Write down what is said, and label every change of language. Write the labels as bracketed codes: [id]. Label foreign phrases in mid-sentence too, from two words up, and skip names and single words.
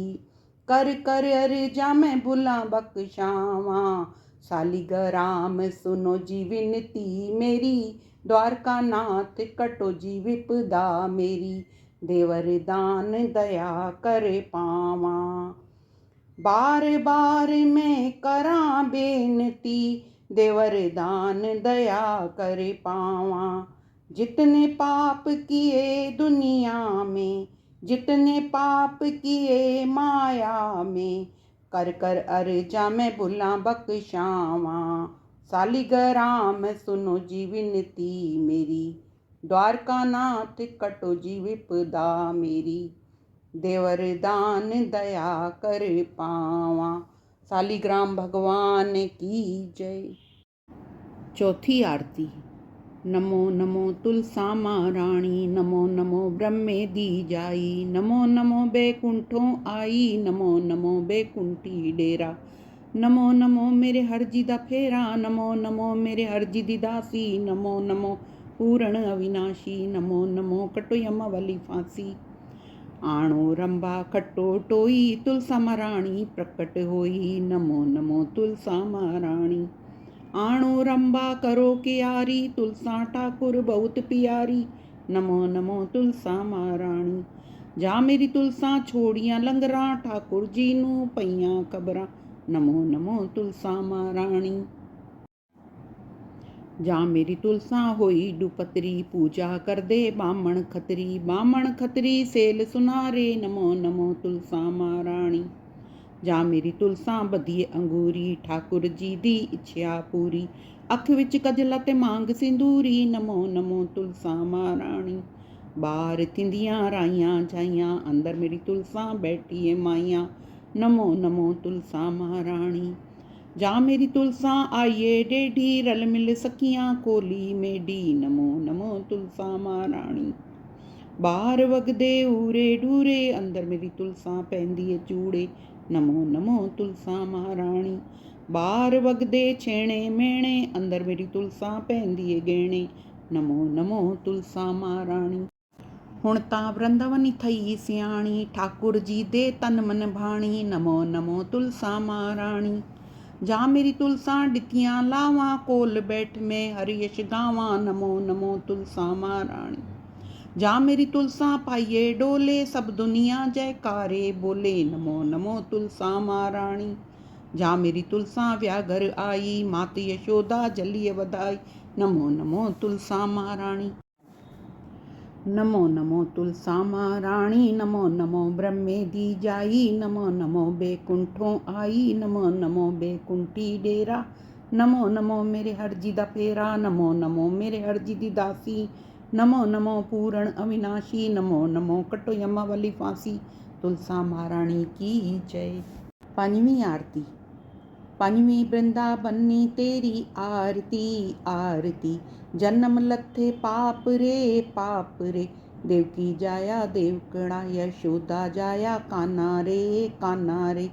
[pa] ਕਰ ਕਰ ਅਰਜਾ ਮੈਂ ਭੁਲਾ ਬਖ਼ਸ਼ਾਵਾ, ਸਾਲਿਗ੍ਰਾਮ ਸੁਨੋ ਜੀ ਵਿਨਤੀ ਮੇਰੀ, ਦ੍ਵਾਰਕਾ ਨਾਥ ਕਟੋ ਜੀ ਵਿਪਦਾ ਮੇਰੀ। ਦੇਵਰ ਦਾਨ ਦਯਾ ਕਰੇ ਪਾਵਾ, ਬਾਰ ਬਾਰ ਮੈਂ ਕਰਾ ਬੇਨਤੀ, ਦੇਵਰ ਦਾਨ ਦਯਾ ਕਰੇ ਪਾਵਾ। ਜਿਤਨੇ ਪਾਪ ਕੀਏ ਦੁਨੀਆ ਮੇਂ, ਜਿਤਨੇ ਪਾਪ ਕੀਏ ਮਾਇਆ ਮੇਂ, ਕਰ ਕਰ ਅਰਜਾ ਮੈਂ ਭੁਲਾ ਬਖ਼ਸ਼ਾਵਾ। ਸਾਲਿਗ੍ਰਾਮ ਸੁਨੋ ਜੀ ਵਿਨਤੀ ਮੇਰੀ, ਦ੍ਵਾਰਕਾ ਨਾਥ ਕਟੋ ਜੀ ਵਿਪਦਾ ਮੇਰੀ। ਦੇਵਰ ਦਾਨ ਦਯਾ ਕਰ ਪਾਵਾ। [hi] सालिग्राम भगवान की जय। चौथी आरती। [pa] ਨਮੋ ਨਮੋ ਤੁਲਸਾ ਮਹਾਰਾਨੀ, ਨਮੋ ਨਮੋ ਬ੍ਰਹਮੇ ਦੀ ਜਾਈ, ਨਮੋ ਨਮੋ ਬੈਕੁੰਠੋਂ ਆਈ, ਨਮੋ ਨਮੋ ਬੈਕੁੰਠੀ ਡੇਰਾ। ਨਮੋ ਨਮੋ ਮੇਰੇ ਹਰਜੀ ਦਾ ਫੇਰਾ, ਨਮੋ ਨਮੋ ਮੇਰੇ ਹਰਜੀ ਦੀ ਦਾਸੀ, ਨਮੋ ਨਮੋ ਪੂਰਣ ਅਵਿਨਾਸ਼ੀ, ਨਮੋ ਨਮੋ ਕਟੋ ਯਮ ਵਾਲੀ ਫਾਂਸੀ। ਆਣੋ ਰੰਬਾ ਖੱਟੋ ਟੋਈ, ਤੁਲਸਾ ਮਹਾਰਾਨੀ ਪ੍ਰਗਟ ਹੋਈ, ਨਮੋ ਨਮੋ ਤੁਲਸਾ ਮਹਾਰਾਨੀ। ਆਣੋ ਰੰਬਾ ਕਰੋ ਕਿਆਰੀ, ਤੁਲਸਾ ਠਾਕੁਰ ਬਹੁਤ ਪਿਆਰੀ, ਨਮੋ ਨਮੋ ਤੁਲਸਾ ਮਹਾਰਾਨੀ। ਜਾ ਮੇਰੀ ਤੁਲਸਾ ਛੋੜੀਆਂ ਲੰਗਰਾ, ਠਾਕੁਰ ਜੀ ਨੂ ਪਈਆਂ ਖ਼ਬਰਾਂ, ਨਮੋ ਨਮੋ ਤੁਲਸਾ ਮਹਾਰਾਨੀ। ਜਾ ਮੇਰੀ ਤੁਲਸਾ ਹੋਈ ਡੁਪਤਰੀ, ਪੂਜਾ ਕਰ ਦੇ ਬਾਮਣ ਖਤਰੀ, ਬਾਮਣ ਖਤਰੀ ਸੇਲ ਸੁਨਾਰੇ, ਨਮੋ ਨਮੋ ਤੁਲਸਾ ਮਹਾਰਾਨੀ। ਜਾ ਮੇਰੀ ਤੁਲਸਾ ਬਧਿਏ ਅੰਗੂਰੀ, ਠਾਕੁਰ ਜੀ ਦੀ ਇੱਛਾ ਪੂਰੀ, ਅੱਖ ਵਿਚ ਕਜਲਾ ਤੇ ਮਾਂਗ ਸਿੰਦੂਰੀ, ਨਮੋ ਨਮੋ ਤੁਲਸਾ ਮਹਾਰਾਨੀ। ਬਾਹਰ ਥਿੰਦੀਆਂ ਰਾਈਆਂ ਜਾਈਆਂ, ਅੰਦਰ ਮੇਰੀ ਤੁਲਸਾ ਬੈਠੀ ਹੈ ਮਾਈਆਂ, ਨਮੋ ਨਮੋ ਤੁਲਸਾ ਮਹਾਰਾਨੀ। ਜਾ ਮੇਰੀ ਤੁਲਸਾ ਆਇਏ ਡੇਢੀ, ਰਲ ਮਿਲ ਸਕੀਆਂ ਕੋਲੀ ਮੇਡੀ, ਨਮੋ ਨਮੋ ਤੁਲਸਾ ਮਹਾਰਾਨੀ। ਬਾਹਰ ਵਗਦੇ ਊਰੇ ਡੂਰੇ, ਅੰਦਰ ਮੇਰੀ ਤੁਲਸਾ ਪਹਿਨਦੀ ਹੈ ਚੂੜੇ, ਨਮੋ ਨਮੋ ਤੁਲਸਾ ਮਹਾਰਾਨੀ। ਬਾਹਰ ਵਗਦੇ ਛੇਣੇ ਮੇਣੇ, ਅੰਦਰ ਮੇਰੀ ਤੁਲਸਾ ਪਹਿਨਦੀ ਹੈ ਗਹਿਣੇ, ਨਮੋ ਨਮੋ ਤੁਲਸਾ ਮਹਾਰਾਨੀ। ਹੁਣ ਤਾਂ ਵ੍ਰਿੰਦਾਵਨੀ ਥਈ ਸਿਆਣੀ, ਠਾਕੁਰ ਜੀ ਦੇ ਤਨ ਮਨ ਭਾਣੀ, ਨਮੋ ਨਮੋ ਤੁਲਸਾ ਮਹਾਰਾਨੀ। ਜਾ ਮੇਰੀ ਤੁਲਸਾ ਡਿਤੀਆਂ ਲਾਵਾ, ਕੋਲ ਬੈਠ ਮੇਂ ਹਰਿ ਯਸ਼ ਗਾਵਾ, ਨਮੋ ਨਮੋ ਤੁਲਸਾ ਮਹਾਰਾਨੀ। ਜਾ ਮੇਰੀ ਤੁਲਸਾ ਪਾਇਏ ਡੋਲੇ, ਸਬ ਦੁਨੀਆ ਜੈਕਾਰੇ ਬੋਲੇ, ਨਮੋ ਨਮੋ ਤੁਲਸਾ ਮਹਾਰਾਨੀ। ਜਾ ਮੇਰੀ ਤੁਲਸਾ ਵਿਆਘਰ ਆਈ, ਮਾਤ ਯਸ਼ੋਦਾ ਜਲਿਯ ਵਧਾਈ, ਨਮੋ ਨਮੋ ਤੁਲਸਾ ਮਹਾਰਾਨੀ। ਨਮੋ ਨਮੋ ਤੁਲਸਾ ਮਹਾਰਾਨੀ, ਨਮੋ ਨਮੋ ਬ੍ਰਹਮੇ ਦੀ ਜਾਈ, ਨਮੋ ਨਮੋ ਬੈਕੁੰਠੋਂ ਆਈ, ਨਮੋ ਨਮੋ ਬੈਕੁੰਠੀ ਡੇਰਾ। ਨਮੋ ਨਮੋ ਮੇਰੇ ਹਰਜੀ ਦਾ ਫੇਰਾ, ਨਮੋ ਨਮੋ ਮੇਰੇ ਹਰਜੀ ਦੀ ਦਾਸੀ, ਨਮੋ ਨਮੋ ਪੂਰਣ ਅਵਿਨਾਸ਼ੀ, ਨਮੋ ਨਮੋ ਕਟੋ ਯਮਾ ਵਾਲੀ ਫਾਂਸੀ। [hi] तुलसा महारानी की जय। [pa] ਪੰਜਵੀਂ ਆਰਤੀ। ਪੰਜਵੀਂ ਵ੍ਰਿੰਦਾਵਨੀ ਤੇਰੀ ਆਰਤੀ ਆਰਤੀ, ਜਨਮ ਲੱਥੇ ਪਾਪ ਰੇ ਪਾਪ ਰੇ, ਦੇਵਕੀ ਜਾਇਆ ਦੇਵਕੜਾ, ਯਸ਼ੋਦਾ ਜਾਇਆ ਕਾਨਾ ਰੇ ਕਾਨਾ ਰੇ।